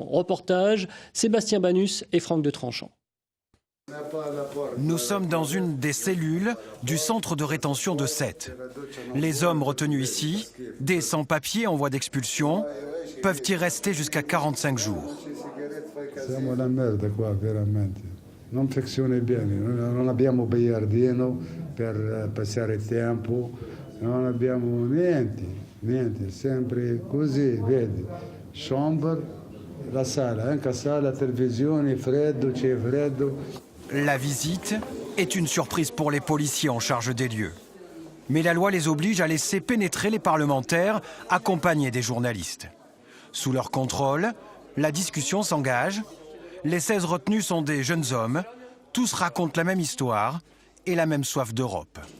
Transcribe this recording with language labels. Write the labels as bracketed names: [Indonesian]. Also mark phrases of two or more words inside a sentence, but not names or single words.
[French] Reportage Sébastien Banus et Franck de Tranchant. Nous sommes dans une des cellules du centre de rétention de Sète. Les hommes retenus ici, des sans-papiers en voie d'expulsion, peuvent y rester jusqu'à 45 jours. [Italian] Siamo la merda qua, veramente. Non funziona bene, non abbiamo biliardino per passare il tempo, non abbiamo niente, sempre così, vedi. Chambre, la sala, anche sala, televisione, freddo, c'è freddo. [French] La visite est une surprise pour les policiers en charge des lieux. Mais la loi les oblige à laisser pénétrer les parlementaires accompagnés des journalistes. Sous leur contrôle, la discussion s'engage. Les 16 retenus sont des jeunes hommes. Tous racontent la même histoire et la même soif d'Europe.